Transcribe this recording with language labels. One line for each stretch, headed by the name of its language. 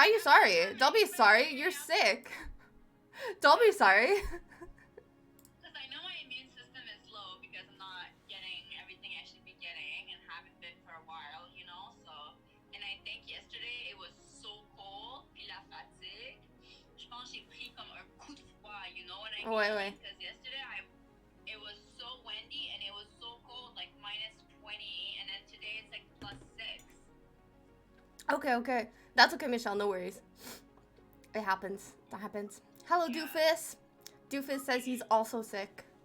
English: Why are you sorry? Don't be sorry. You're sick. Don't be sorry. Because I know my immune system is low because I'm not getting everything I should be getting and haven't been for a while, you know? So, and I think yesterday it was so cold,
French: puis la fatigue. Je pense que j'ai pris comme un coup de froid,
English: you know what I mean?
French: Ouais.
English: Because yesterday it was so windy and it was so cold, like -20, and then today it's like +6. Okay. That's okay, Michelle. No worries. It happens. That happens. Hello, Yeah. Doofus. Doofus says he's also sick.